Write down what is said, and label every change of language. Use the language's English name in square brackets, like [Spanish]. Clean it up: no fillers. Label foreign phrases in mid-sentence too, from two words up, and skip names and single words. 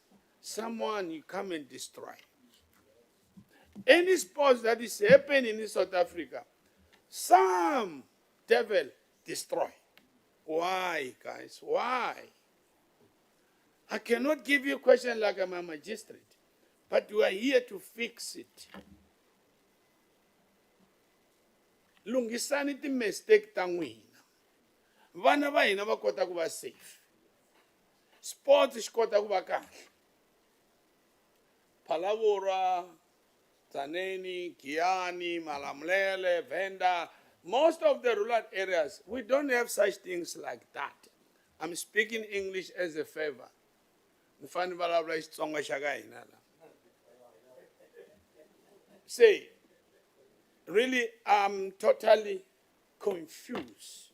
[English] Someone you come and destroy. Any sports that is happening in South Africa, some devil destroy. Why, guys? Why? I cannot give you a question like I'm a magistrate, but we are here to fix it. [Tsonga] Lungisani ti mistake ta n'wina. Vana va hina va kota ku va safe. Sports xi kota ku va kahle. Phalaborwa, Tzaneen, Giyani, Malamulele, Venda, [English] most of the rural areas, we don't have such things like that. I'm speaking English as a favor. Say, really, I'm totally confused.